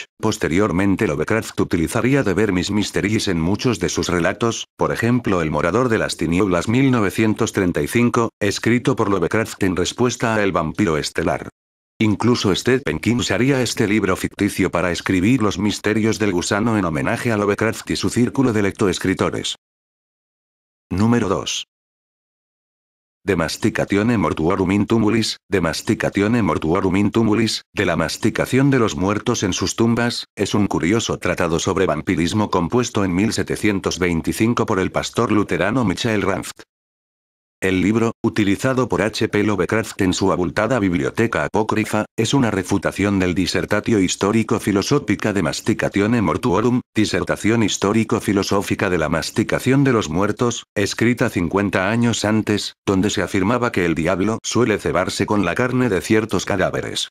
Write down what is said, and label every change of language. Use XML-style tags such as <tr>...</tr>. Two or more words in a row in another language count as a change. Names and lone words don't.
<es>Posteriormente Lovecraft utilizaría The Vermis Mysteries en muchos de sus relatos, por ejemplo El morador de las tinieblas 1935, escrito por Lovecraft en respuesta a El vampiro estelar. Incluso Stephen King usaría este libro ficticio para escribir Los misterios del gusano en homenaje a Lovecraft y su círculo de lectoescritores. Número 2. De Masticatione Mortuorum in Tumulis, De Masticatione Mortuorum in Tumulis, de la masticación de los muertos en sus tumbas, es un curioso tratado sobre vampirismo compuesto en 1725 por el pastor luterano Michael Ranft. El libro, utilizado por H. P. Lovecraft en su abultada biblioteca apócrifa, es una refutación del Dissertatio Histórico-Filosófica de Masticatione Mortuorum, disertación histórico-filosófica de la masticación de los muertos, escrita 50 años antes, donde se afirmaba que el diablo suele cebarse con la carne de ciertos cadáveres.</es>